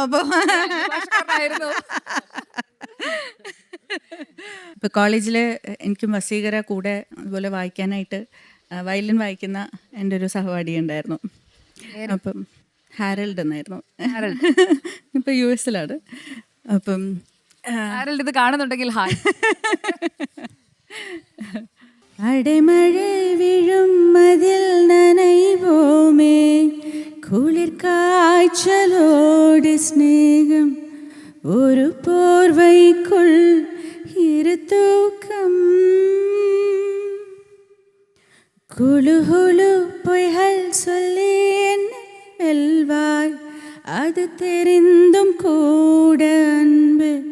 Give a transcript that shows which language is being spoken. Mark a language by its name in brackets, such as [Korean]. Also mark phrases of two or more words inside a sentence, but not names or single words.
[Malayalam] അപ്പൊ ഇപ്പൊ കോളേജില് എനിക്കും വസീകര കൂടെ അതുപോലെ വായിക്കാനായിട്ട് വയലിൻ വായിക്കുന്ന എൻ്റെ ഒരു സഹപാഠി ഉണ്ടായിരുന്നു. അപ്പം ഹാരൽഡ് എന്നായിരുന്നു. ഇപ്പൊ US-ലാണ്. അപ്പം ഹാരൽഡ് ഇത് കാണുന്നുണ്ടെങ്കിൽ ഹായ്. [Tamil] அடைமழை விழும் மதில் நனைவோமே குளிர் காய்ச்சலோடு ஸ்நேகம் ஒரு போர்வைக்குள் இரு தூக்கம் குழு குழு பொய்கள் சொல்லி என்ன வெல்வாய் அது தெரிந்தும் கூட அன்பு